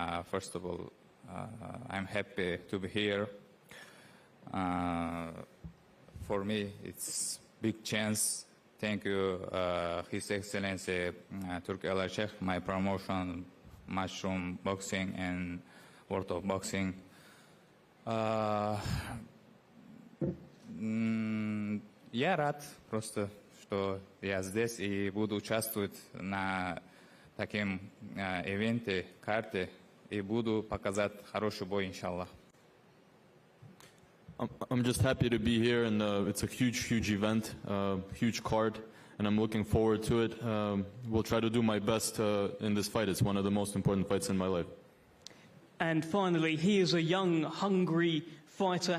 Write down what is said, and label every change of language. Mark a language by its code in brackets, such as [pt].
[en] First of all, I'm happy to be here. For me, it's big chance. Thank you, His Excellency Turki Al-Sheikh, my promotion, Mushroom Boxing and World of Boxing. [ru] Я рад просто, что я здесь и буду участвовать на таком ивенте, карте, и буду показать хороший бой, иншаллах. [en] I'm just happy to be here, and it's a huge event, huge card, and I'm looking forward to it. Will try to do my best in this fight. It's one of the most important fights in my life. And finally, he is a young, hungry fighter.